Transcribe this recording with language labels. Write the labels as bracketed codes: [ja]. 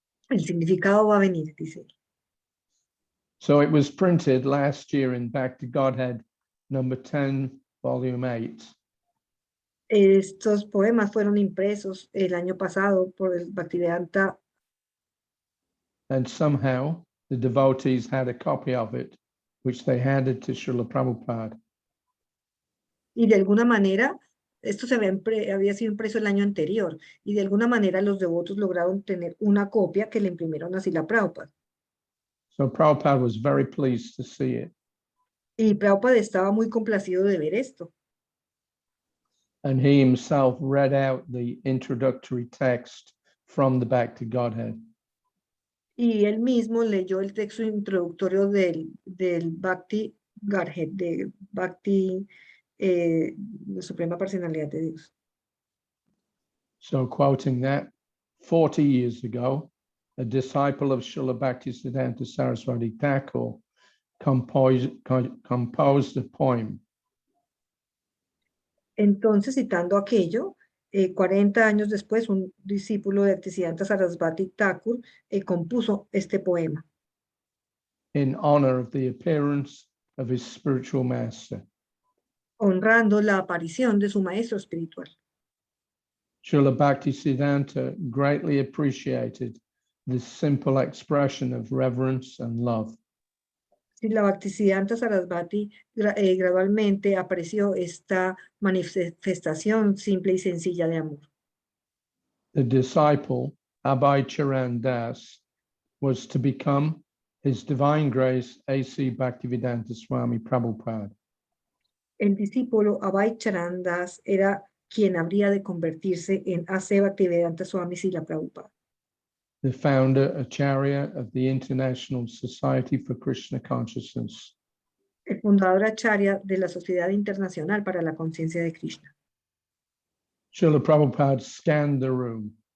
[es] El significado va a venir, dice él. [en] So it was printed last year in Back to Godhead, number 10, volume 8. [es] Estos poemas fueron impresos el año pasado por el Bhaktivedanta. [en] And somehow the devotees had a copy of it, which they handed to Srila Prabhupada. [es] Y de alguna manera, esto había sido impreso el año anterior, y de alguna manera los devotos lograron tener una copia que le imprimieron a Srila Prabhupada. [en] So Prabhupada was very pleased to see it. [es] Y Prabhupada estaba muy complacido de ver esto. [en] And he himself read out the introductory text from the Back to Godhead. [es] Y él mismo leyó el texto introductorio del Bhakti Godhead, de Bhakti, la Suprema Personalidad de Dios. [en] So quoting that, 40 years ago, a disciple of Srila Bhaktisiddhanta Saraswati Thakur composed a poem. [es] Entonces, citando aquello, 40 años después, un discípulo de Bhaktisiddhanta Sarasvati Thakur compuso este poema. [en] In honor of the appearance of his spiritual master. [es] Honrando la aparición de su maestro espiritual. [en] Srila Bhaktisiddhanta greatly appreciated this simple expression of reverence and love. [es] Si la Bhaktisiddhanta Sarasvati gradualmente apareció esta manifestación simple y sencilla de amor. [en] The disciple, Abhay Charan Das, was to become His Divine Grace A.C. Bhaktivedanta Swami Prabhupada. [es] El discípulo Abhay Charan Das era quien habría de convertirse en A.C. Bhaktivedanta Swami Srila Prabhupada, [en] The founder, Acharya of the International Society for Krishna Consciousness. [es] el fundador Acharya de la Sociedad Internacional para la Conciencia de Krishna. [en] Srila Prabhupada scanned the room